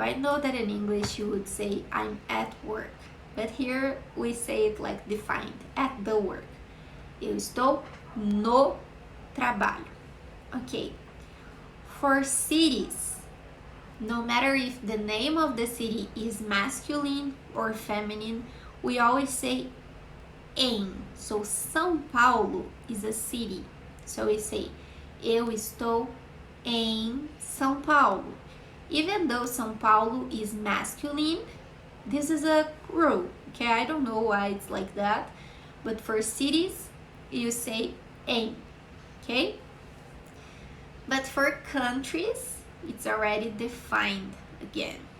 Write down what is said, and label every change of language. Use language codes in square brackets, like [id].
[en] I know that in English you would say I'm at work, but here we say it like defined, at the work. [pt] Eu estou no trabalho. Okay. For cities, [en] no matter if the name of the city is masculine or feminine, we always say em. So São Paulo is a city. So we say eu estou em São Paulo. Even though São Paulo is masculine, this is a rule. Okay, I don't know why it's like that, but for cities, you say em. Okay? But for countries, it's already defined again.